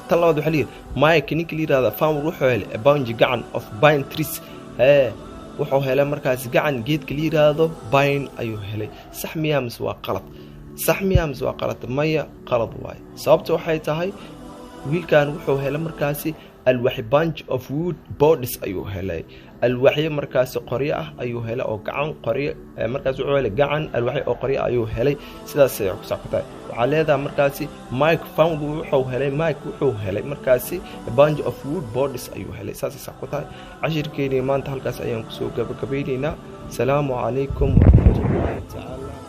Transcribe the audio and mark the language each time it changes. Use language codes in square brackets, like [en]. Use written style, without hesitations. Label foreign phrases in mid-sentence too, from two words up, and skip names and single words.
[so] tan labaad waxa leeyahay Mike ninkii la yiraahdo farmer wuxuu helay [en] a bunch [so] gacan [en] of pine trees [so] wuxuu helay markaas gacan geedka la yiraahdo pine ayuu helay. sax miyaa mise waa qalad? sax miyaa mise waa qalad? maya qalad waay. sababta waxay tahay wiilkan wuxuu helay markaasi alwax [en] bunch of wood bodies [so] ayuu helay alwaxyo markaasi qoryo ah ayuu helay oo gacan qoryo markaasi wuxuu helay gacan alwaxyo oo qoryo ayuu helay sidaas ay ku socotay waxa leedahay markaasi Mike wuxuu helay markaasi [en] bunch of wood bodies [so] ayuu helay saas ay socotay cashirkeena maanta halkaas ayaan ku soo gabagabeynaa [ar] السلام عليكم ورحمة الله تعالى